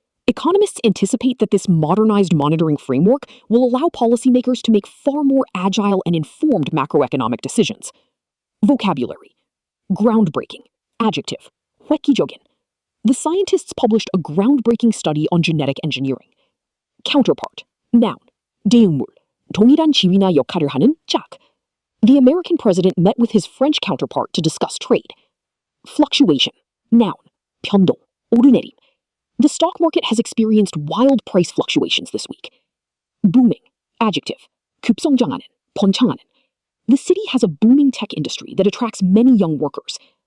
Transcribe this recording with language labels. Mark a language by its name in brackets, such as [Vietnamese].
[English] Economists anticipate that this modernized monitoring framework will allow policymakers to make far more agile and informed macroeconomic decisions. Vocabulary. Groundbreaking. Adjective. [Korean] 획기적인. [English] The scientists published a groundbreaking study on genetic engineering. Counterpart. Noun. [Korean] 대응물. 동일한 지위나 역할을 하는 짝. [English] The American president met with his French counterpart to discuss trade. Fluctuation. Noun. [Korean] 변동. 오르내림. [English] The stock market has experienced wild price fluctuations this week. Booming. Adjective. [Korean] 급성장하는. 번창하는. [English] The city has a booming tech industry that attracts many young workers.